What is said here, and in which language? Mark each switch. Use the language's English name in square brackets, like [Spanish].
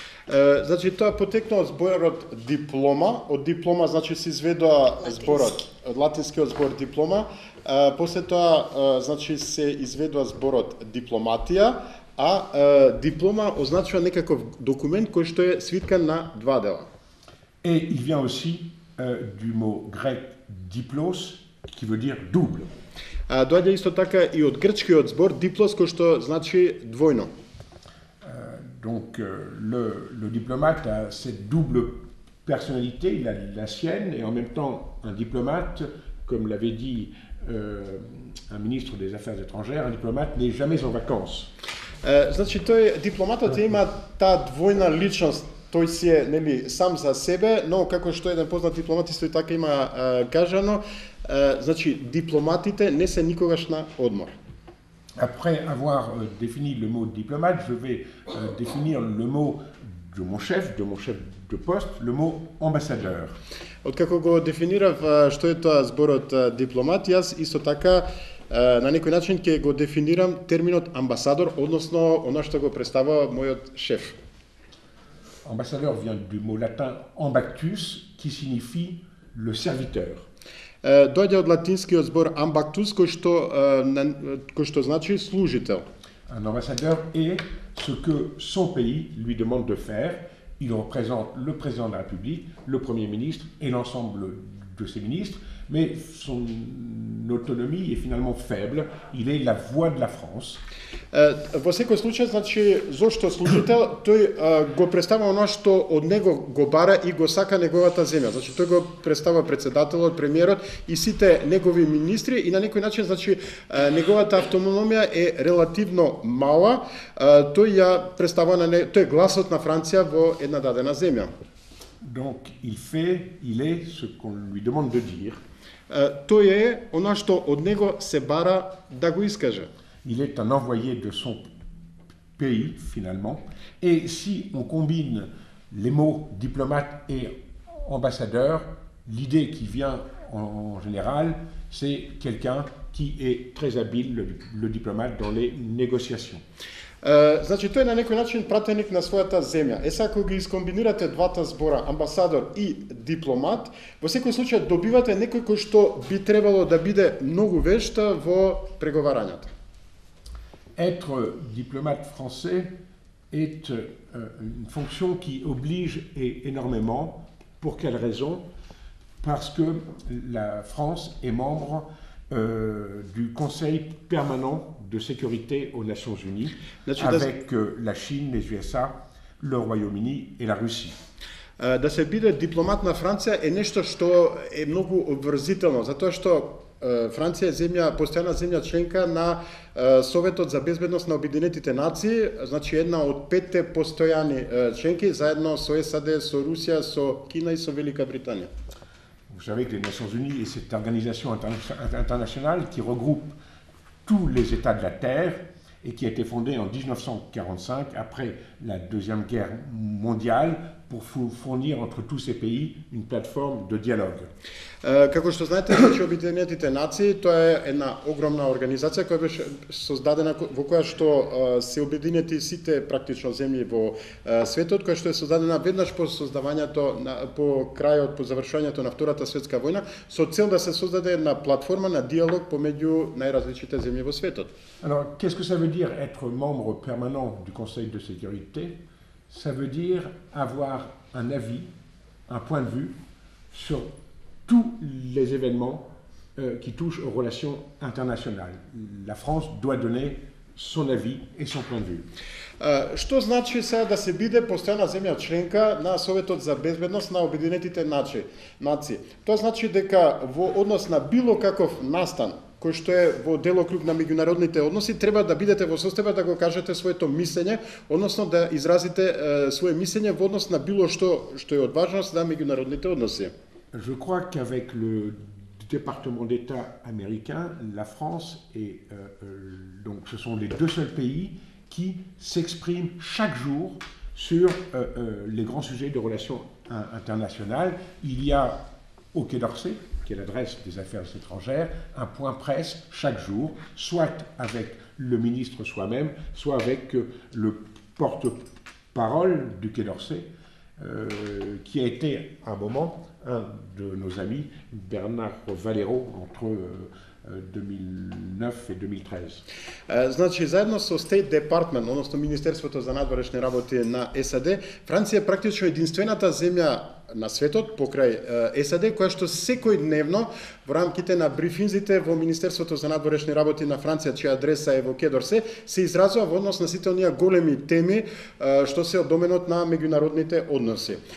[Macedonian] Значи тоа потекнува зборот диплома, од диплома значи се изведува зборот, од латинскиот збор диплома, после тоа значи се изведува зборот дипломатија, а диплома означува некаков документ кој што е свиткан на два дела. [French] Et il vient aussi du mot grec diplos, qui veut dire double. [Macedonian] Доаѓа исто така и од грчкиот збор диплос, кој што значи двојно. [French] Donc le diplomate a cette double personnalité, il a la sienne, et en même temps un diplomate, comme l'avait dit un ministre des Affaires étrangères, un diplomate n'est jamais en vacances. [Macedonian] Значи тој дипломатот има таа двојна личност, тој си е нели сам за себе, но како што еден познат дипломат исто така има кажано, значи дипломатите не се никогаш на одмор. [French] Après avoir défini le mot diplomate, je vais définir le mot de mon chef de poste, le mot ambassadeur. [Macedonian] Откако го дефинирав што е тоа зборот дипломат, јас исто така на некој начин ќе го дефинирам терминот амбасадор, односно она што го представува мојот шеф. [French] Ambassadeur vient du mot latin ambactus, qui signifie le serviteur. [Macedonian] Доаѓа од латинскиот збор ambactus, кој што значи служител. [French] Un ambassadeur est ce que son pays lui demande de faire. Il représente le président de la République, le Premier ministre et l'ensemble de ses ministres, mais son autonomie est finalement faible. Il est la voix de la France. [Macedonian] Во секој случај, значи, зошто служител, тој го представува оно што од него го бара и го сака неговата земја. Значи, тој го представува председателот, премиерот и сите негови министри и на некој начин, значи, неговата автономија е релативно мала. Тој ја представува тој е гласот на Франција во една дадена земја. [French] Donc, il est ce qu'on lui demande de dire. [Macedonian] Тој е оно што од него се бара да го искаже. [French] Il est un envoyé de son pays, finalement. Et si on combine les mots diplomate et ambassadeur, l'idée qui vient en général, c'est quelqu'un qui est très habile, le diplomate, dans les négociations. [Macedonian] Значи, тој е на некој начин пратеник на својата земја. Ако ги искомбинирате двата збора, амбасадор и дипломат, во секој случај добивате некој кој што би требало да биде многу вешт во преговарањата. [French] Être diplomate français est une fonction qui oblige énormément. Pour quelle raison? Parce que la France est membre du Conseil permanent de sécurité aux Nations Unies, avec la Chine, les USA, le Royaume-Uni et la Russie. [Macedonian] Да се биде дипломат на Франција е нешто што е многу обврзително, затоа што Франција е постојана земја членка на Советот за безбедност на Обединетите нации, значи една од 5 постојани членки, заедно со САД, со Русија, со Кина и со Велика Британија. [French] Vous savez que les Nations Unies est cette organisation internationale qui regroupe tous les États de la Terre et qui a été fondée en 1945, après la Deuxième Guerre mondiale, pour fournir entre tous ces pays une plateforme de dialogue. [Macedonian] Како што знаете, значи Обединетите нации тоа е една огромна организација која беше создадена во која што се обединети сите практично земји во светот, која што е создадена веднаш по создавањето по крајот по завршувањето на Втората светска војна со цел да се создаде една платформа на диалог помеѓу најразличните земји во светот. [French] Alors, qu'est-ce que ça veut dire être membre permanent du Conseil de sécurité? Ça veut dire avoir un avis, un point de vue sur tous les événements qui touchent aux relations internationales. La France doit donner son avis et son point de vue. [Macedonian] Што значи сега да се биде постојана земја членка на Советот за безбедност на Обединетите нации? Тоа значи дека во однос на било каков настан кој што е во делокруг на меѓународните односи, треба да бидете во состојба да го кажете своето мислење, односно да изразите свое мислење во однос на било што е од важност за меѓународните односи. [French] Je crois qu'avec le département d'État américain, la France et donc ce sont les deux seuls pays qui s'expriment chaque jour sur les grands sujets de relations internationales. Il y a au Quai d'Orsay, qui est l'adresse des Affaires étrangères, un point presse chaque jour, soit avec le ministre soi-même, soit avec le porte-parole du Quai d'Orsay, qui a été à un moment un de nos amis, Bernard Valero, entre 2009 и 2013. [Macedonian] Значи, заедно со State Department, односно Министерството за надворешни работи на САД, Франција е практично единствената земја на светот покрај САД која што секојдневно во рамките на брифинзите во Министерството за надворешни работи на Франција, чија адреса е во Quai d'Orsay, се изразува во однос на сите оние големи теми што се од доменот на меѓународните односи.